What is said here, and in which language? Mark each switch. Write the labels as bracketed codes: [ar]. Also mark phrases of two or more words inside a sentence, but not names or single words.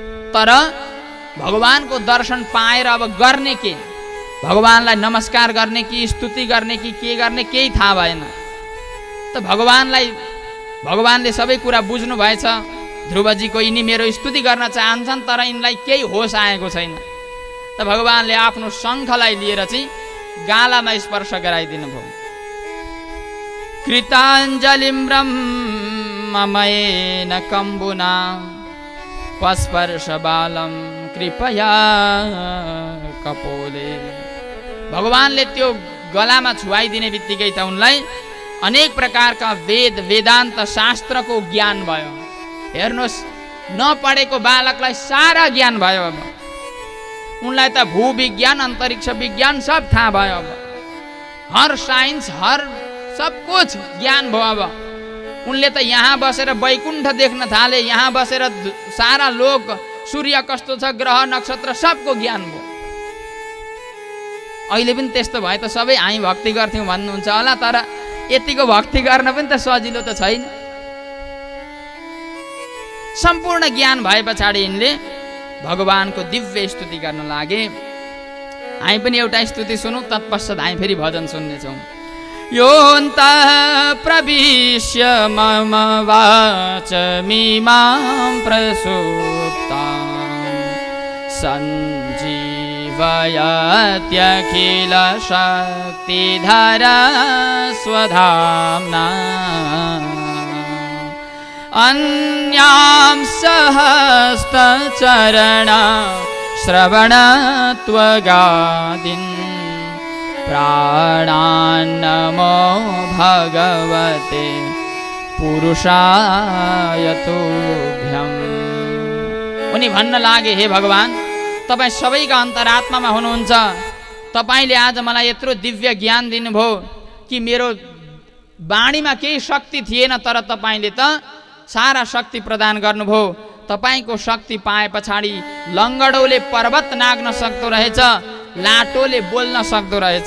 [ne] तर भगवानको दर्शन पाएर अब गर्ने के, भगवानलाई नमस्कार गर्ने कि स्तुति गर्ने कि के गर्ने केही थाहा भएन। त भगवानले सबै कुरा बुझ्नु भएछ। ध्रुवजीको यिनी मेरो स्तुति गर्न चाहन्छन् तर यिनलाई केही होस आएको छैन। त भगवानले आफ्नो शङ्खलाई लिएर चाहिँ गालामा स्पर्श गराइदिनु भयो। [sa] कृताञ्जलिं ब्रह्ममयेन कम्बुना पस्पर्श बालं कृपया कपोले। [ne] भगवानले त्यो गलामा छुवाइदिने बित्तिकै त उनलाई अनेक प्रकारका वेद वेदान्त शास्त्रको ज्ञान भयो। हेर्नुहोस्, नपढेको बालकलाई सारा ज्ञान भयो। अब उनलाई त भूविज्ञान अन्तरिक्ष विज्ञान सब थाहा भयो। अब [hi] हर साइन्स हर सब कुछ [ne] ज्ञान भयो। अब उनले त यहाँ बसेर वैकुण्ठ देख्न थाले, यहाँ बसेर सारा लोक सूर्य कस्तो छ ग्रह नक्षत्र सबको ज्ञान भयो। अहिले पनि त्यस्तो भए त सबै हामी भक्ति गर्थ्यौँ भन्नुहुन्छ होला, तर यतिको भक्ति गर्न पनि त सजिलो त छैन। सम्पूर्ण ज्ञान भए पछाडि यिनले भगवानको दिव्य स्तुति गर्न लागे। हामी पनि एउटा स्तुति सुनौँ, तत्पश्चात हामी फेरि भजन सुन्नेछौँ। [sa] योऽन्तः प्रविश्य मम वाचमिमां प्रसुप्तां सञ्जीवयत्यखिल शक्तिधरा स्वधाम्ना अन्यां सहस्तचरण श्रवणत्वगादीन् प्राणान्नमो भगवते पुरुषाय तुभ्यम्। [ne] उनी भन्न लागे, हे भगवान, तपाईँ सबैका अन्तरात्मामा हुनुहुन्छ। तपाईँले आज मलाई यत्रो दिव्य ज्ञान दिनुभयो कि मेरो वाणीमा केही शक्ति थिएन, तर तपाईँले त सारा शक्ति प्रदान गर्नुभयो। तपाईँको शक्ति पाए पछाडि लङ्गडोले पर्वत नाग्न सक्दो रहेछ, लाटोले बोल्न सक्दो रहेछ।